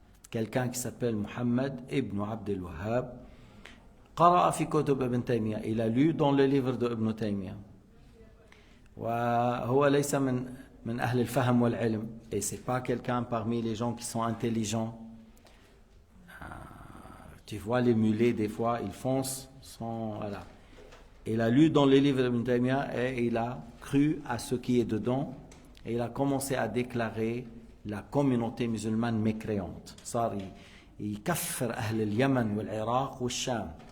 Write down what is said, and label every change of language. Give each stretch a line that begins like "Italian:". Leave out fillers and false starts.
French: Quelqu'un qui s'appelle Muhammad ibn Abd al-Wahhab.
Arabic: قرأ في كتب ابن تيمية.
French: Il a lu dans le livre de Ibn Taymiyyah.
Arabic: وهو ليس من أهل الفهم والعلم.
French: Et c'est pas quelqu'un parmi les gens qui sont intelligents. Tu vois les mulets des fois, ils foncent sans... Voilà. Il a lu dans les livres d'Ibn Taymiyyah et il a cru à ce qui est dedans et il a commencé à déclarer la communauté musulmane mécréante.
Arabic: صار يكفر أهل اليمن والعراق والشام.